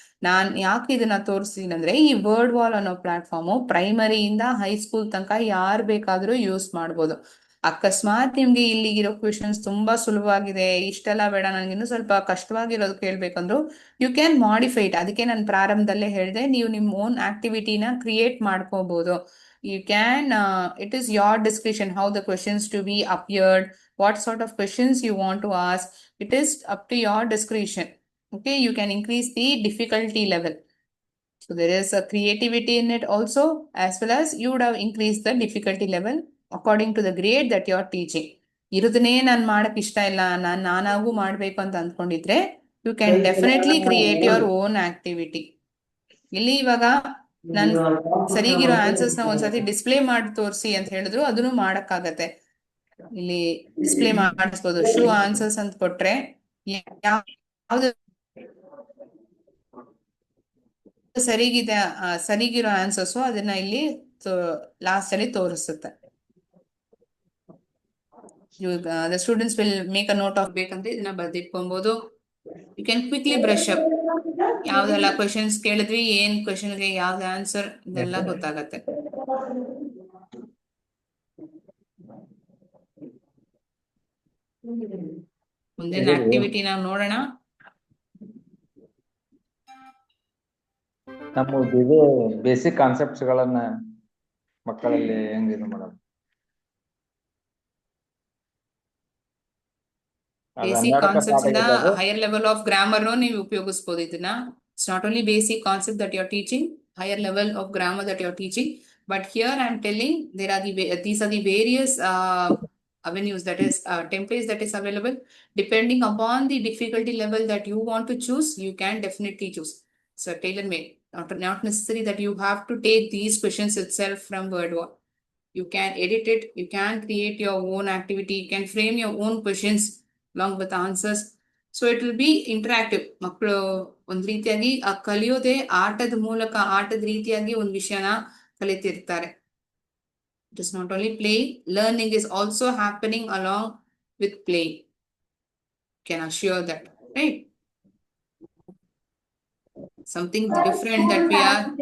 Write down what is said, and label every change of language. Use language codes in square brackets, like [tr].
[kn] ನಾನ್ ಯಾಕೆ ಇದನ್ನ ತೋರಿಸ್ತೀನಿ ಅಂದ್ರೆ ಈ ವರ್ಡ್ ವಾಲ್ ಅನ್ನೋ ಪ್ಲಾಟ್ಫಾರ್ಮು ಪ್ರೈಮರಿಯಿಂದ ಹೈಸ್ಕೂಲ್ ತನಕ ಯಾರು ಬೇಕಾದ್ರೂ ಯೂಸ್ ಮಾಡ್ಬೋದು. ಅಕಸ್ಮಾತ್ ನಿಮ್ಗೆ ಇಲ್ಲಿಗಿರೋ ಕ್ವಶನ್ಸ್ ತುಂಬಾ ಸುಲಭವಾಗಿದೆ, ಇಷ್ಟೆಲ್ಲ ಬೇಡ, ನನಗೆ ಇನ್ನೂ ಸ್ವಲ್ಪ ಕಷ್ಟವಾಗಿರೋದು ಕೇಳ್ಬೇಕಂದ್ರು [en] You can modify it. [kn] ಅದಕ್ಕೆ ನಾನು ಪ್ರಾರಂಭದಲ್ಲೇ ಹೇಳಿದೆ, ನೀವು ನಿಮ್ಮ ಓನ್ ಆಕ್ಟಿವಿಟಿನ ಕ್ರಿಯೇಟ್ ಮಾಡ್ಕೋಬಹುದು. [en] You can, it is your discretion how the questions to be appeared, what sort of questions you want to ask. It is up to your discretion. Okay, you can increase the difficulty level. So there is a creativity in it also, as well as you would have increased the difficulty level according to the grade that you are teaching. [kn] ಇರುದನ್ನೇ ನಾನು ಮಾಡಕ್ ಇಷ್ಟ ಇಲ್ಲ, ನಾನಾಗೂ ಮಾಡ್ಬೇಕು ಅಂತ ಅಂದ್ಕೊಂಡಿದ್ರೆ [en] You can definitely create your own activity. [kn] ಇಲ್ಲಿ ಇವಾಗ ನಾನು ಸರಿಗಿರೋ answers ನ ಒಂದ್ಸತಿ ಡಿಸ್ಪ್ಲೇ ಮಾಡಿ ತೋರಿಸಿ ಅಂತ ಹೇಳಿದ್ರು ಅದನ್ನು ಮಾಡಕ್ಕಾಗತ್ತೆ. ಇಲ್ಲಿ ಡಿಸ್ಪ್ಲೇ ಮಾಡಿಸ್ಬೋದು. ಶೂ ಆನ್ಸರ್ಸ್ ಅಂತ ಕೊಟ್ರೆ ಯಾವ್ದು ಸರಿಗಿದೆ, ಸರಿಗಿರೋ ಆನ್ಸರ್ಸ್ ಅದನ್ನ ಇಲ್ಲಿ ಲಾಸ್ಟ್ ಅಲ್ಲಿ ತೋರಿಸುತ್ತೆ. [en] The students will make a note of [kn] ಬೇಕಂದ್ರೆ ಇದನ್ನ ಬರ್ದಿಟ್ಕೊಬಹುದು. [en] You can quickly brush up. [kn] ಯಾವ್ದೆಲ್ಲ questions ಕೇಳಿದ್ವಿ, ಏನ್ ಕ್ವೆಶನ್ಗೆ ಯಾವ್ದು ಆನ್ಸರ್, ಇದೆಲ್ಲ ಗೊತ್ತಾಗತ್ತೆ. ಮುಂದಿನ ಆಕ್ಟಿವಿಟಿ ನಾವು ನೋಡೋಣ. ನಮ್ಮ ಇದು ಬೇಸಿಕ್ ಕಾನ್ಸೆಪ್ಟ್ಸ್ ಗಳನ್ನ ಮಕ್ಕಳಲ್ಲಿ ಹೆಂಗಿದು ಮಾಡೋದು? ಬೇಸಿಕ್ ಕಾನ್ಸೆಪ್ಟ್ಸ್ ಇಂದ [en] higher level of grammar [kn] ನೀವು ಉಪಯೋಗಿಸಬಹುದು ಇದನ್ನ. [en] It's not only basic concept that you are teaching, higher level of grammar that you are teaching. But here I am telling there are these are the various avenues, that is templates that is available. Depending upon the difficulty level that you want to choose, you can definitely choose. So tailor-made. Not necessary that you have to take these questions itself from WordWall. You can edit it, you can create your own activity, you can frame your own questions along with answers. So it will be interactive. [kn] ಮಕ್ಕಳು ಒಂದ್ ರೀತಿಯಾಗಿ ಕಲಿಯೋದೇ ಆಟದ ಮೂಲಕ, ಆಟದ ರೀತಿಯಾಗಿ ಒಂದು ವಿಷಯನ ಕಲಿತಿರ್ತಾರೆ. [en] It is not only play, learning is also happening along with play. Can assure that, right? Something different that we are.